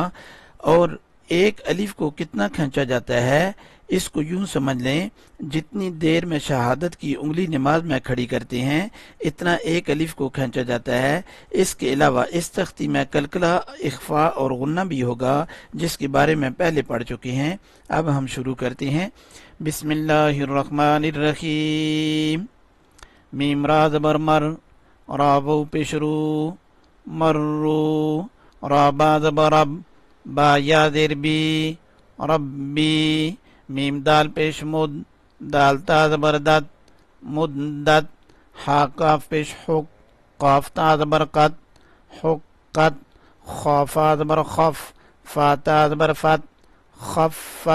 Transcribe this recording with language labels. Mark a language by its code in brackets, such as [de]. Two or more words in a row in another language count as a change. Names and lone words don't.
[ur] اور ایک الف کو کتنا کھینچا جاتا ہے، اس کو یوں سمجھ لیں، جتنی دیر میں شہادت کی انگلی نماز میں کھڑی کرتے ہیں اتنا ایک الف کو کھینچا جاتا ہے۔ اس کے علاوہ اس تختی میں کلکلہ، اخفا اور غنہ بھی ہوگا، جس کے بارے میں پہلے پڑھ چکے ہیں۔ اب ہم شروع کرتے ہیں۔ [ar] بسم اللہ الرحمن الرحیم۔ [ur] میم را زبر مر، را واو پیش رو، مرو، را با زبر رب، با یا زیر بی، ربی، میم دال پیش مد، دال تا زبر دت، مدت، ہا کاف پیش حق، قاف تا زبر قت، حقت، خافا زبر خف، فا تا زبر فت، خفت،